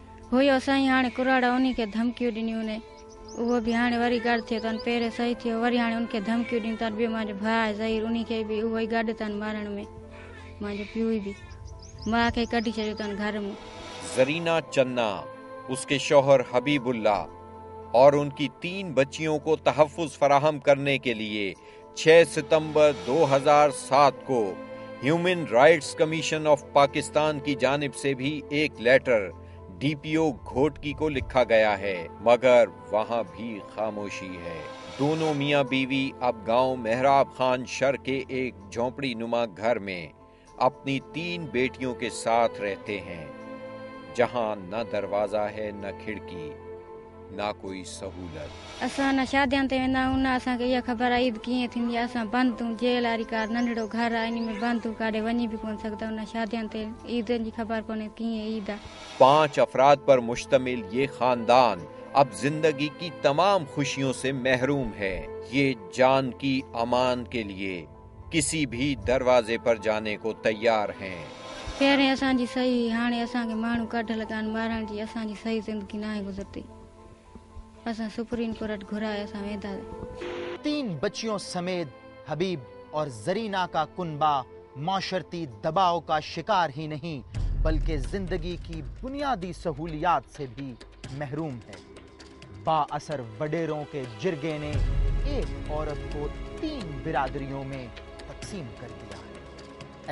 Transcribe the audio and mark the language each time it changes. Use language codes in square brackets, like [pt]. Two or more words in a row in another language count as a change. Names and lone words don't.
[sd] हुयो साईं हाणे कुराड़ा उन्हीं खे धमकियूं ॾिनियूं ने उहो बि हाणे वरी गॾु थियो अथनि पहिरें सही थियो वरी हाणे उनखे धमकियूं ॾिनियूं अथनि ॿियो मुंहिंजो भाउ आहे ज़हीर उन्हीं खे बि उहो ई गॾु अथनि मारण में मुंहिंजो पीउ बि मां खे कढी छॾियो अथनि घर में। [ur] زرینہ چنا، اس کے شوہر حبیب اللہ اور ان کی 3 بچیوں کو تحفظ فراہم کرنے کے لیے 6 ستمبر 2007 کو ہیومن رائٹس کمیشن آف پاکستان کی جانب سے بھی ایک لیٹر ڈی پی او گھوٹکی کو لکھا گیا ہے، مگر وہاں بھی خاموشی ہے. دونوں میاں بیوی اب گاؤں محراب خان شر کے ایک جھونپڑی نما گھر میں اپنی 3 بیٹیوں کے ساتھ رہتے ہیں، جہاں نہ دروازہ ہے نہ کھڑکی نہ کوئی سہولت. [sd] असां न शादियुनि ते वेंदा आहियूं न असांखे इहा ख़बर आहे ईद कीअं थींदी आहे। असां बंदि हूं जेल वारी का नंढड़ो घर आहे इन में बंदि हूं काॾे वञी बि कोन सघंदा आहियूं। न शादियुनि ते ईद जी ख़बर कोन्हे कीअं ईद आहे। [ur] 5 افراد پر مشتمل یہ خاندان اب زندگی کی تمام خوشیوں سے محروم ہے. یہ جان کی امان کے لیے کسی بھی دروازے پر جانے کو تیار ہیں. [sd] पहिरें असांजी सही हाणे असांखे माण्हू कढल कान मारण जी असांजी सही ज़िंदगी न आहे गुज़रती। असां सुप्रीम कोर्ट घुराए असां वेंदा। [ur] 3 بچیوں سمیت حبیب اور زرینہ کا کنبہ معاشرتی دباؤ کا شکار ہی نہیں بلکہ زندگی کی بنیادی سہولیات سے بھی محروم ہے. بااثر وڈیروں کے جرگے نے ایک عورت کو 3 برادریوں میں تقسیم کر دیا ہے.